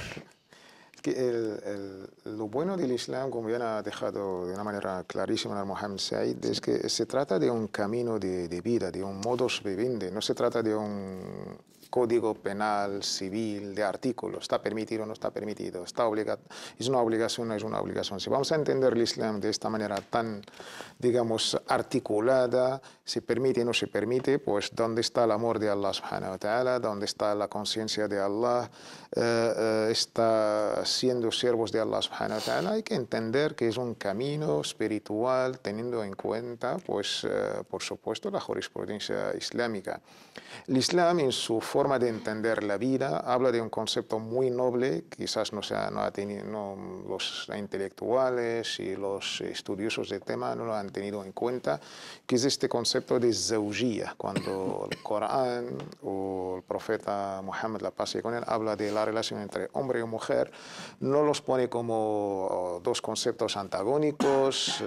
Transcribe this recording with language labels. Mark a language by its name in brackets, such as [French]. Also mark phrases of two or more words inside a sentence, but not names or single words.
[Spanish] Lo bueno del Islam, como bien ha dejado de una manera clarísima el Mohammed Said, es que se trata de un camino de vida, de un [Latin] modus vivendi, [Spanish] no se trata de un código penal, civil, de artículos, está permitido o no está permitido, está obligado, es una obligación o no es una obligación. Si vamos a entender el Islam de esta manera tan, digamos, articulada, se permite o no se permite, pues dónde está el amor de [Arabic] الله سبحانه وتعالى, [Spanish] dónde está la conciencia de Allah, está siendo siervos de [Arabic] الله سبحانه وتعالى, [Spanish] hay que entender que es un camino espiritual teniendo en cuenta, pues, por supuesto, la jurisprudencia islámica. El Islam, en su forma de entender la vida, habla de un concepto muy noble, quizás los intelectuales y los estudiosos del tema no lo han tenido en cuenta, que es este concepto de zawjiyya, cuando el Corán o el profeta Muhammad, la paz y con él, habla de la relación entre hombre y mujer, no los pone como dos conceptos antagónicos.